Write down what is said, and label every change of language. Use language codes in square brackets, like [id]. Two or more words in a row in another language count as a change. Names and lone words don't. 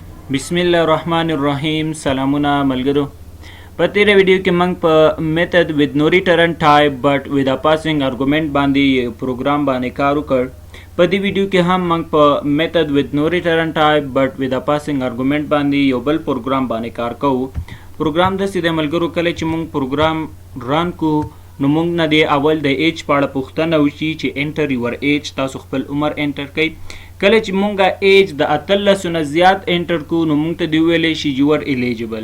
[ps] بسم الله الرحمن الرحیم. سلامونه ملګرو. په تیره ویډیو کې موږ په [en] method with no return type but with a passing argument [ps] باندې پروګرام باندې کار وکړ. په دې ویډیو کې هم موږ په [en] method with no return type but with a passing argument [ps] باندې یو بل پروګرام باندې کار کوو. پروګرام د سیده ملګرو کله چې موږ پروګرام رن کو نو موږ نه دی اول د ایج په اړه پوښتنه وشي چې [en] enter your age, [ps] تاسو خپل عمر انټر کړئ. کله چې مونږه ایج د 18 نه زیات انټر کو نو مونږ ته دی ویلی شي [en] you are eligible.